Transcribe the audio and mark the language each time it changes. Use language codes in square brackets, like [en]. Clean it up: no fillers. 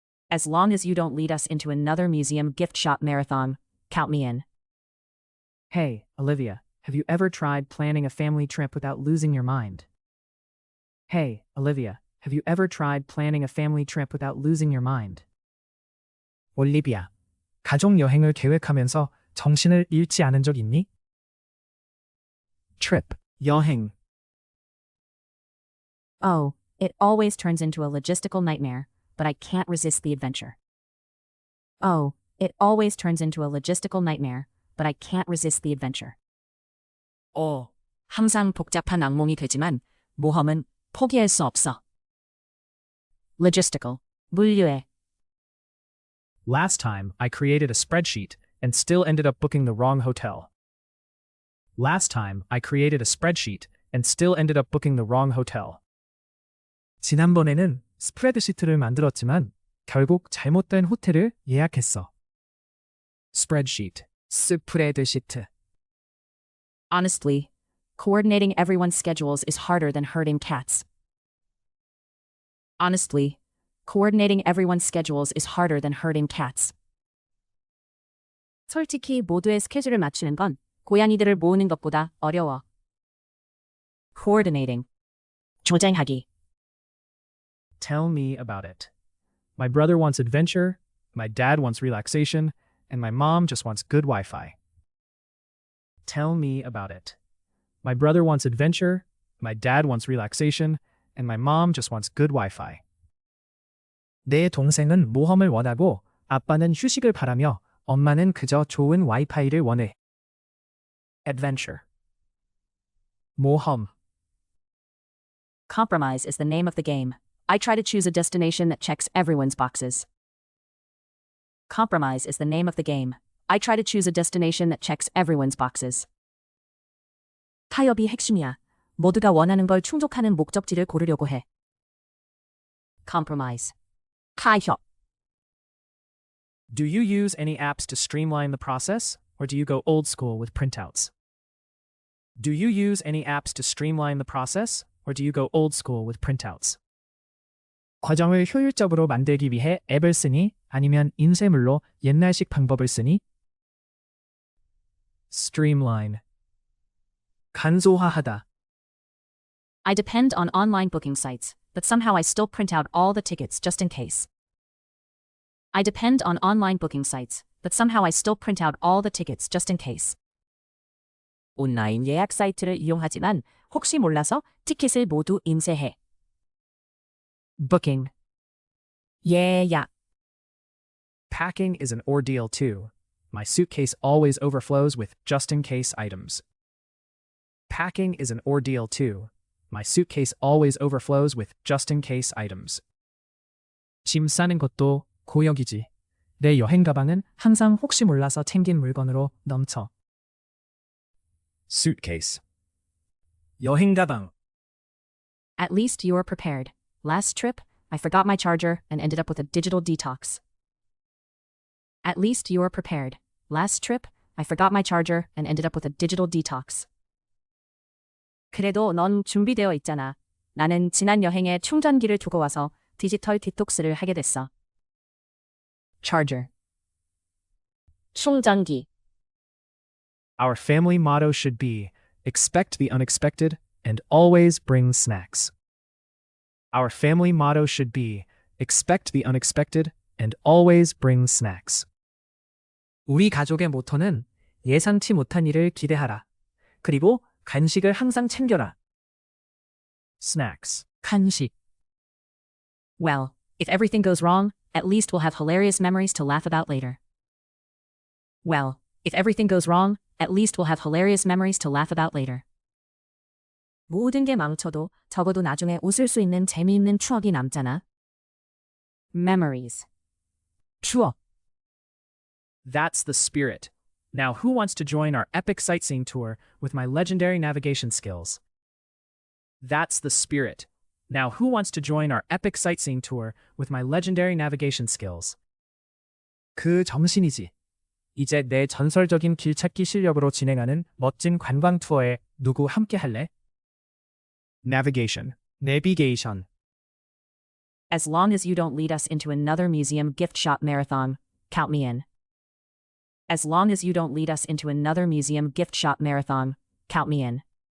[en] As long as you don't lead us into another museum gift shop marathon, count me in. Hey, Olivia, have you ever tried planning a family trip without losing your mind? Hey, Olivia, have you ever tried planning a family trip without losing your mind? [ko] 올리비아, 가족 여행을 계획하면서 정신을 잃지 않은 적 있니? Trip, 여행. [en] Oh, it always turns into a logistical nightmare, but I can't resist the adventure. Oh, it always turns into a logistical nightmare, but I can't resist the adventure. [ko] 항상 복잡한 악몽이 되지만 모험은 포기할 수 없어. Logistical, 물류에. [en] Last time, I created a spreadsheet and still ended up booking the wrong hotel. Last time, I created a spreadsheet and still ended up booking the wrong hotel. [ko] 지난번에는 스프레드시트를 만들었지만 결국 잘못된 호텔을 예약했어. Spreadsheet, 스프레드시트. [en] Honestly, coordinating everyone's schedules is harder than herding cats. Honestly, coordinating everyone's schedules is harder than herding cats. [ko] 솔직히 모두의 스케줄을 맞추는 건 고양이들을 모으는 것보다 어려워. Coordinating, 조정하기. [en] Tell me about it. My brother wants adventure, my dad wants relaxation, and my mom just wants good Wi-Fi. Tell me about it. My brother wants adventure, my dad wants relaxation, and my mom just wants good Wi-Fi. [ko] 내 동생은 모험을 원하고 아빠는 휴식을 바라며 엄마는 그저 좋은 와이파이를 원해. Adventure. 모험. [en] Compromise is the name of the game. I try to choose a destination that checks everyone's boxes. Compromise is the name of the game. I try to choose a destination that checks everyone's boxes. [ko] 타협이 핵심이야. 모두가 원하는 걸 충족하는 목적지를 고르려고 해. Compromise. 타협. [en] Do you use any apps to streamline the process, or do you go old school with printouts? Do you use any apps to streamline the process, or do you go old school with printouts? [ko] 과정을 효율적으로 만들기 위해 앱을 쓰니 아니면 인쇄물로 옛날식 방법을 쓰니? Streamline. 간소화하다. [en] I depend on online booking sites, but somehow I still print out all the tickets just in case. I depend on online booking sites, but somehow I still print out all the tickets just in case. [ko] 온라인 예약 사이트를 이용하지만 혹시 몰라서 티켓을 모두 인쇄해. Booking. 예약. [en] Packing is an ordeal too. My suitcase always overflows with just-in-case items. Packing is an ordeal too. My suitcase always overflows with just-in-case items. [ko] 짐 싸는 것도 고역이지. 내 여행 가방은 항상 혹시 몰라서 챙긴 물건으로 넘쳐. Suitcase. 여행 가방. [en] At least you are prepared. Last trip, I forgot my charger and ended up with a digital detox. At least you are prepared. Last trip, I forgot my charger and ended up with a digital detox. [ko] 그래도 넌 준비되어 있잖아. 나는 지난 여행에 충전기를 두고 와서 디지털 디톡스를 하게 됐어. Charger. 충전기. [en] Our family motto should be, expect the unexpected and always bring snacks. Our family motto should be, expect the unexpected and always bring snacks. [ko] 우리 가족의 모토는 예상치 못한 일을 기대하라. 그리고 간식을 항상 챙겨라. Snacks. 간식. [en] Well, if everything goes wrong, at least we'll have hilarious memories to laugh about later. Well, if everything goes wrong, at least we'll have hilarious memories to laugh about later. [ko] 모든 게 망쳐도 적어도 나중에 웃을 수 있는 재미있는 추억이 남잖아. Memories. 추억. [en] That's the spirit. Now who wants to join our epic sightseeing tour with my legendary navigation skills? That's the spirit. Now who wants to join our epic sightseeing tour with my legendary navigation skills? [ko] 그 정신이지. 이제 내 전설적인 길찾기 실력으로 진행하는 멋진 관광 투어에 누구 함께 할래? [en] Navigation. Navigation. As long as you don't lead us into another museum gift shop marathon, count me in. As long as you don't lead us into another museum gift shop marathon, count me in.